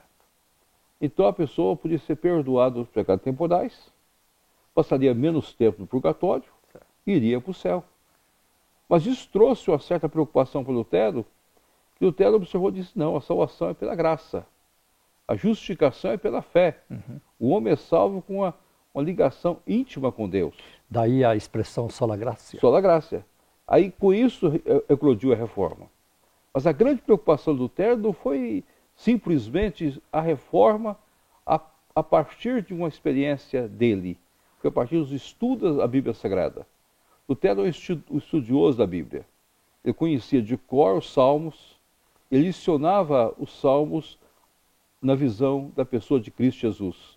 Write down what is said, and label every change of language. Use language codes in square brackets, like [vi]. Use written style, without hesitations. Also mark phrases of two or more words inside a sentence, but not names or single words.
[pt] Então a pessoa podia ser perdoada dos pecados temporais, passaria menos tempo no purgatório e iria para o céu. Mas isso trouxe uma certa preocupação para Lutero, que Lutero observou e disse, não, a salvação é pela graça, a justificação é pela fé. O homem é salvo com uma ligação íntima com Deus. Daí a expressão [la] sola gratia. Sola gratia. [pt] Aí com isso eclodiu a reforma. Mas a grande preocupação de Lutero não foi simplesmente a reforma a partir de uma experiência dele, foi a partir dos estudos da Bíblia Sagrada. Lutero é um estudioso da Bíblia. Ele conhecia de cor os Salmos, ele licionava os Salmos na visão da pessoa de Cristo Jesus.